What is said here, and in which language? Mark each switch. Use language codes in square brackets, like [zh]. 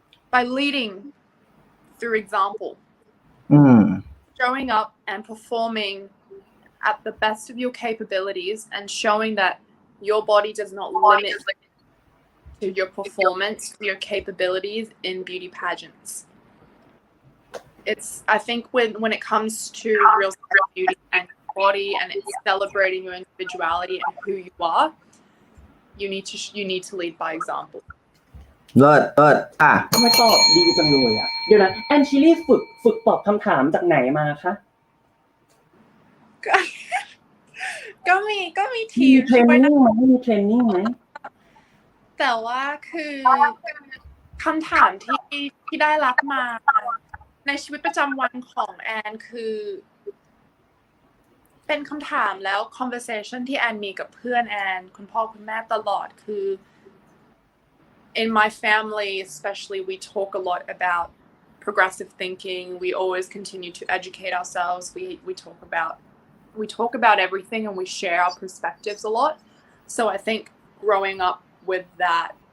[en] By leading through example. Showing up and performing at the best of your capabilities and showing that your body does not limit to your performance, your capabilities in beauty pageants. I think when it comes to real beauty and body and it's celebrating your individuality and who you are, you need to lead by example. [th] เลิศ ทำไมตอบดีจังเลยอ่ะเดี๋ยวนะแอนชิลี่ฝึกตอบคำถามจากไหนมาคะ ก็มีทีม มีเทรนนิ่งไหม แต่ว่าคือคำถามที่ได้รับมาในชีวิตประจำวันของแอนคือเป็นคำถามแล้ว conversation ที่แอนมีกับเพื่อนแอนคุณพ่อคุณแม่ตลอดคือ [en] in my family especially we talk a lot about progressive thinking. We always continue to educate ourselves. We talk about everything and we share our perspectives a lot. So I think growing up with that